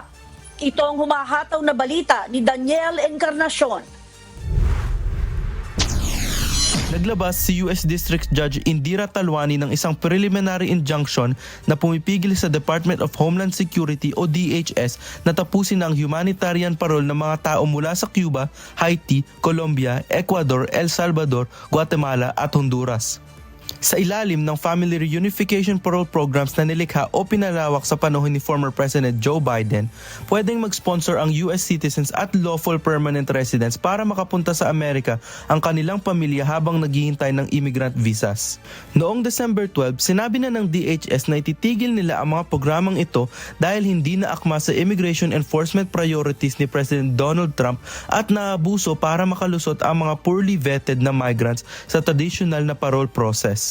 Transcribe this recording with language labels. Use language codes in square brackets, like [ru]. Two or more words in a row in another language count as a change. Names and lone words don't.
[tl] Ito ang humahataw na balita ni Daniel Encarnacion. Naglabas si US District Judge Indira Talwani ng isang [en] preliminary injunction [tl] na pumipigil sa Department of Homeland Security o DHS na tapusin ang [en] humanitarian parole [tl] ng mga tao mula sa Cuba, Haiti, Colombia, Ecuador, El Salvador, Guatemala at Honduras. Sa ilalim ng Family Reunification Parole Programs na nilikha o pinalawak sa panahon ni [en] former President [tl] Joe Biden, pwedeng mag-sponsor ang [en] US citizens [tl] at [en] lawful permanent residents [tl] para makapunta sa Amerika ang kanilang pamilya habang naghihintay ng [en] immigrant visas. [tl] Noong December 12, sinabi na ng DHS na ititigil nila ang mga programang ito dahil hindi na akma sa [en] immigration enforcement priorities [tl] ni President Donald Trump at naabuso para makalusot ang mga [en] poorly vetted [tl] na migrants sa traditional na [en] parole process.